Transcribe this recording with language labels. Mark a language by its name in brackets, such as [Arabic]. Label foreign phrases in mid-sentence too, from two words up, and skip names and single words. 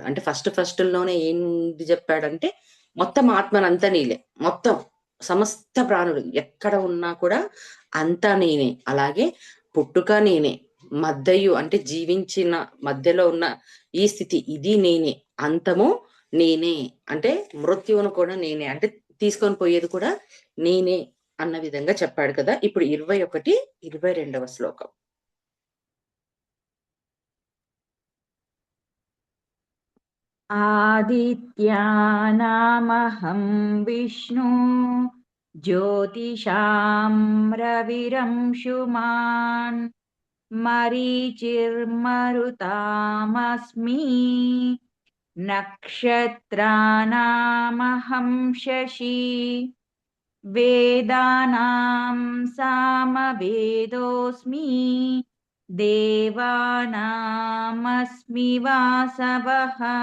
[Telugu] అంటే ఫస్ట్ లోనే ఏంటి చెప్పాడంటే మొత్తం ఆత్మనంతా నీలే, మొత్తం సమస్త ప్రాణులు ఎక్కడ ఉన్నా కూడా అంతా నేనే, అలాగే పుట్టుక నేనే, మధ్యయు అంటే జీవించిన మధ్యలో ఉన్న ఈ స్థితి ఇది నేనే, అంతము నేనే అంటే మృత్యువును కూడా నేనే, అంటే తీసుకొని పోయేది కూడా నేనే అన్న విధంగా చెప్పాడు కదా. ఇప్పుడు 21, 22వ శ్లోకం. [Sanskrit] आदित्यानामहं विष्णु ज्योतिषां रविरंशुमान् मरीचिर्मरुतामस्मि नक्षत्राणामहं शशि वेदानां सामवेदोऽस्मि देवानामस्मि वासवः